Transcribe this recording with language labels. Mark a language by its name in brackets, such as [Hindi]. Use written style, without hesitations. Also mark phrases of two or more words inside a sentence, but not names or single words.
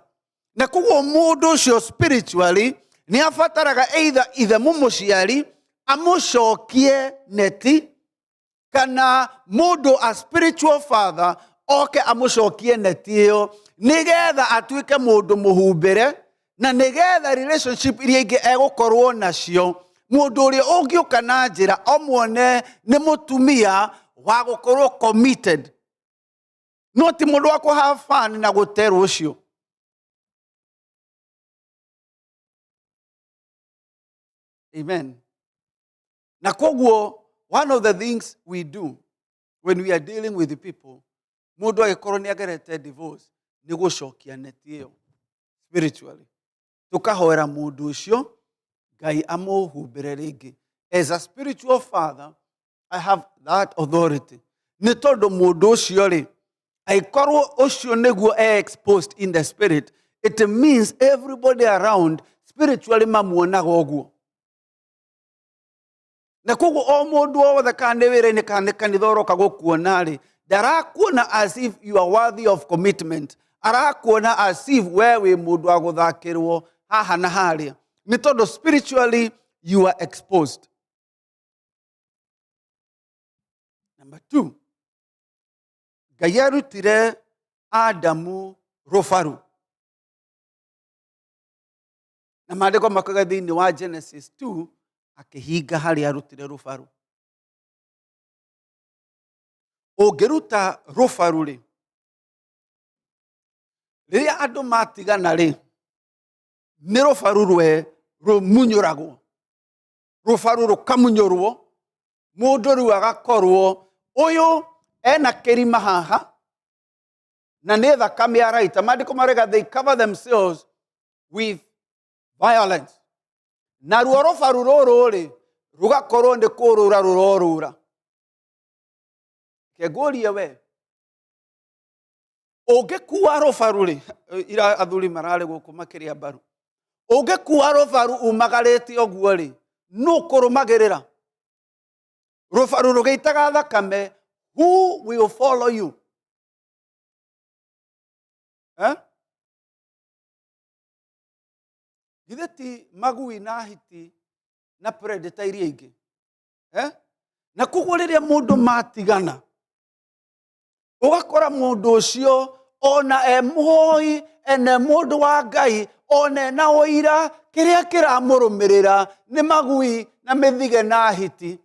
[Kikuyu] Na koguo mũndũ ũcio spiritually nĩ abataraga either ithe mũmũciari amũcokie neti, kana mũndũ a [English] spiritual father [Kikuyu] oke amũcokie neti ĩyo nĩgetha atuĩke mũndũ mũhumbĩre, na nĩgetha relationship iria ingĩ egũkorwo nacio, mũndũ ũrĩa ũngĩũka na njĩra omwone nĩ mũtumia wa gũkorwo committed, no ti mũndũ wa [English] have fun [Kikuyu] na gũterwo ũcio. Amen. Na koguo, [English] one of the things we do when we are dealing with the people, [Kikuyu] mũndũ agĩkorwo nĩ agerete divorce, nĩ gũcokia neti ĩyo spiritually. Tukahoera mũndũ ũcio Ngai amũhumbĩre rĩngĩ. [English] As a spiritual father, I have that authority. [Kikuyu] Nĩ tondũ mũndũ ũcio rĩ, aikorwo ũcio nĩguo [English] exposed in the spirit, it means everybody around spiritually [Kikuyu] mamuonaga ũguo. Na koguo o mũndũ wothe kana nĩ wĩra-inĩ kana nĩ kanitha ũroka gũkuona rĩ, ndarakuona [English] as if you are worthy of commitment. [Kikuyu] Arakuona [English] as if [Kikuyu] we wĩ mũndũ wa gũthakĩrwo haha na harĩa. Nĩ tondũ spiritually [English] you are exposed. Number 2, [Kikuyu] Ngai arutire Adamu rũbaru. Na maandĩko makoiga thĩinĩ wa Genesis 2, akĩhinga harĩa arutire rũbaru. Ũngĩruta rũbaru rĩ, rĩrĩa andũ matigana rĩ, nĩ rũbaru rũmunyũragwo. Rũbaru rũkamunyũrwo, mũndũ rĩu agakorwo ũyũ ena kĩrima haha na nĩ thakame araita. Maandĩko marauga [English] they cover themselves with violence. [Kikuyu] Na ruo rũbaru rũrũ rĩ, rũgakorwo nĩ kũrũra rũrorũra. Kĩngũrie we, ũngĩkua rũbaru rĩ, ira athuri mararĩ gũkũ makĩria mbaru, ũngĩkua rũbaru umagarĩte ũguo rĩ, nũ kũrũmagĩrĩra? Rũbaru rũgĩitaga thakame, [English] who will follow you? [Kikuyu] Githĩ ti magui na hiti na predator iria ingĩ? Na koguo rĩrĩa mũndũ matigana, ũgakora mũndũ ũcio ona mũhoi ene mũndũ wa Ngai, ona ena ũira, kĩrĩa kĩramũrũmĩrĩra nĩ magui na mĩthige na hiti.